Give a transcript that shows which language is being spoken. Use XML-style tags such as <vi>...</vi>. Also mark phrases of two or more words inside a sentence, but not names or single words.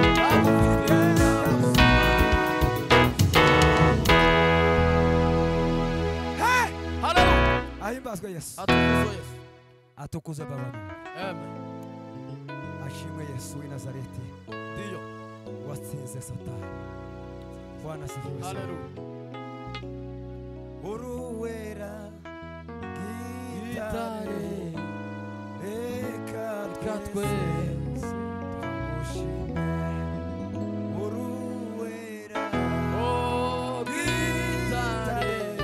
<rw>Agufite nta buzima. Hey! Hallelujah. Ahimbazwe Yesu.</rw> <sw>Atukuzwe Yesu. Atukuzwe Baba Mungu. Amen.</sw> <rw>Ashimwe Yesu w'i Nazareti. Ndiyo. Watsinze Satani.</rw> <sw>Bwana asifiwe sana. Hallelujah.</sw> <rw>Uruwera Gitare. gitare. Reka Reka twese twese tumushime. Uruwera Oh, gitare. gitare.</rw>